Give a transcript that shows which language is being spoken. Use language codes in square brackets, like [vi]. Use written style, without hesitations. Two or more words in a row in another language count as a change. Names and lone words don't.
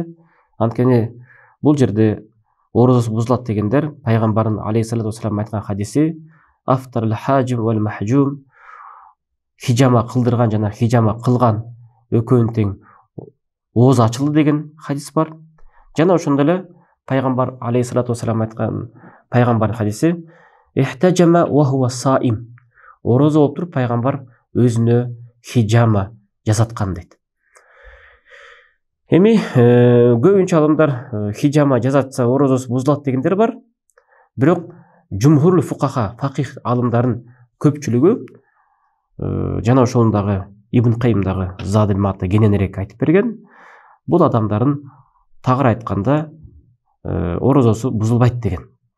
[ky] Анткени бул жерде орозосу бузулат дегендер пайгамбардын [ar] عليه الصلاة والسلام [ky] айткан хадиси [ar] "أفطر الحاجم والمحجوم", [ky] хиджама кылдырган жана хиджама кылган экөөнүн тең ооз ачылды деген хадис бар. Жана ошондой эле пайгамбар [ar] عليه الصلاة والسلام [ky] айткан пайгамбардын хадиси [ar] "احتجم وهو صائم", [ky] орозо болуп туруп пайгамбар өзүнө хиджама жасаткан дейт. Эми көбүнчө адамдар хиджама жасатса орозосу бузулат дегендер бар. Бирок жумхур фукаха, факих алымдарын көпчүлүгү жана ошондагы Ибн Кайымдагы Задул Маатта кененирээк айтып берген, бул адамдардын тагыраак айтканда орозосу бузулбайт деген.